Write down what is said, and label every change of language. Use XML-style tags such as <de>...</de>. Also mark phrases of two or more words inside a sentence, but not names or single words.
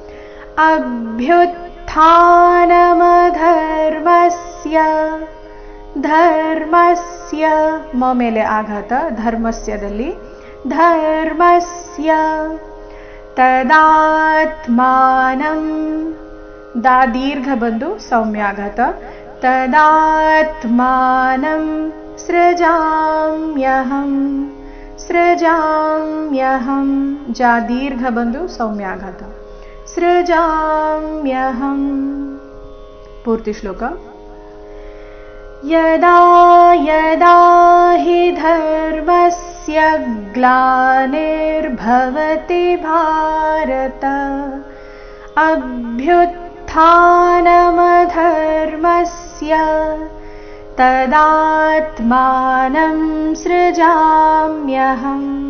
<sa>ಅಭ್ಯುತ್ಥಾನಮಧರ್ಮಸ್ಯ.</sa> <kn>ಧರ್ಮಸ್ಯ ಮ ಮೇಲೆ ಆಘಾತ, ಧರ್ಮಸ್ಯದಲ್ಲಿ</kn> <sa>ಧರ್ಮಸ್ಯ ತದಾತ್ಮಾನಂ</sa> <kn>ದಾ ದೀರ್ಘ ಬಂದು ಸೌಮ್ಯಾಘಾತ.</kn> <sa>ತದಾತ್ಮಾನಂ ಸೃಜಾಮ್ಯಹಂ.</sa> <kn>ಸೃಜಾಮ್ಯಹಂ ಜಾ ದೀರ್ಘ ಬಂದು ಸೌಮ್ಯಾಘಾತ. ಸೃಜಾಮ್ಯಹಂ. ಪೂರ್ತಿ ಶ್ಲೋಕ.</kn> <sa>ಯದಾ ಯದಾ ಹಿ ಧರ್ಮಸ್ಯ ಗ್ಲಾನಿರ್ಭವತಿ ಭಾರತ ಅಭ್ಯುತ್ಥಾನಮಧರ್ಮಸ್ಯ ತದಾತ್ಮಾನಂ ಸೃಜಾಮ್ಯಹಂ.</sa>